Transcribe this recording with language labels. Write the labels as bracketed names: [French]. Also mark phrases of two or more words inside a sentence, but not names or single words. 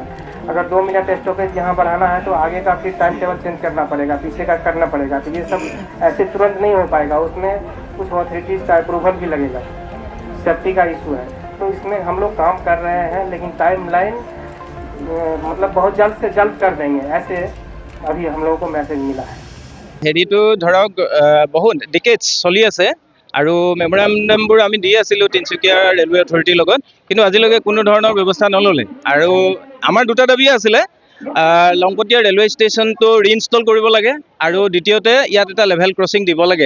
[Hindi] अगर 2 मिनट स्टॉपेज यहाँ बढ़ाना है तो आगे का फिर टाइम टेबल चेंज करना पड़ेगा, पीछे का करना पड़ेगा। तो ये सब ऐसे तुरंत नहीं हो पाएगा, उसमें कुछ ऑथोरिटीज़ का अप्रूवल भी लगेगा, सेफ्टी का इशू है। तो इसमें हम लोग काम कर रहे हैं, लेकिन टाइमलाइन मतलब बहुत जल्द से जल्द कर देंगे, ऐसे अभी हम लोगों को मैसेज मिला है। [Assamese] হেৰিটো ধৰক বহুত ডিকেডছ চলি আছে আৰু মেমৰেণ্ডামবোৰ আমি দি আছিলোঁ তিনিচুকীয়া ৰেলৱে অথৰিটিৰ লগত, কিন্তু আজিলৈকে কোনো ধৰণৰ ব্যৱস্থা নল'লে। আৰু আমাৰ দুটা দাবী আছিলে, লংপটীয়া ৰেলৱে ষ্টেচনটো ৰিইনষ্টল কৰিব লাগে আৰু দ্বিতীয়তে ইয়াত এটা লেভেল ক্ৰছিং দিব লাগে।